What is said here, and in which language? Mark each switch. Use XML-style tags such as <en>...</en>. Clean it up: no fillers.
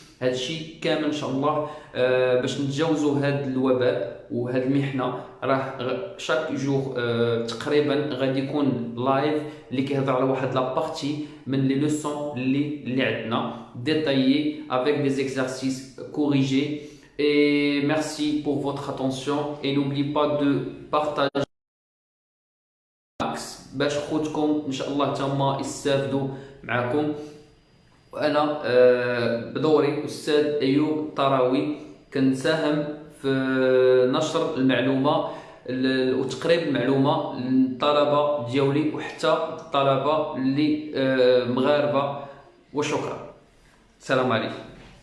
<ar>هادشي كامل ان شاء الله باش نتجاوزوا هاد الوباء وهاد المحنه. راه شاك جور تقريبا غادي يكون لايف اللي كيهضر على واحد لابارتي من لي لوسون اللي عندنا ديتايي</ar> <fr>avec des exercices corrigés. Et merci pour votre attention et n'oubliez pas de partager</fr> <ar>باش خوتكم ان شاء الله تما يستافدوا معكم. وانا بدوري استاذ ايوب الطراوي كنساهم في نشر المعلومه وتقريب المعلومه للطلبه ديالي وحتى الطلبه اللي مغاربه. وشكرا. السلام عليكم.</ar>